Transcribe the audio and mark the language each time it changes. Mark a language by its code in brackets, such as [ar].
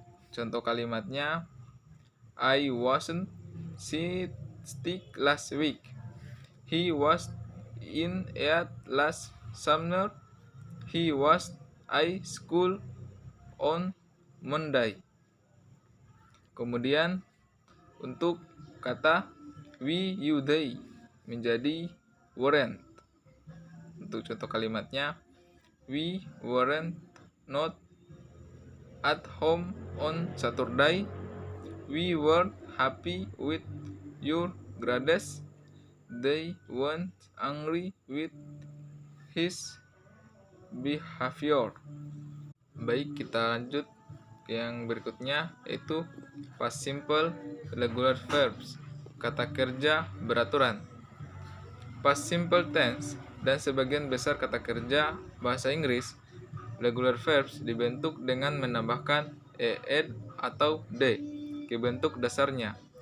[id] Contoh kalimatnya, [en] I wasn't sick last week. He was in at last summer. He was at school on Monday. [id] Kemudian untuk kata we, you, they menjadi [en] weren't. [id] Untuk contoh kalimatnya, [en] we weren't not at home on Saturday. We weren't happy with your grades. They weren't angry with his behavior. [id] Baik, kita lanjut ke yang berikutnya, yaitu past simple regular verbs, kata kerja beraturan. Past simple tense dan sebagian besar kata kerja bahasa Inggris regular verbs dibentuk dengan menambahkan ed atau d ke bentuk dasarnya.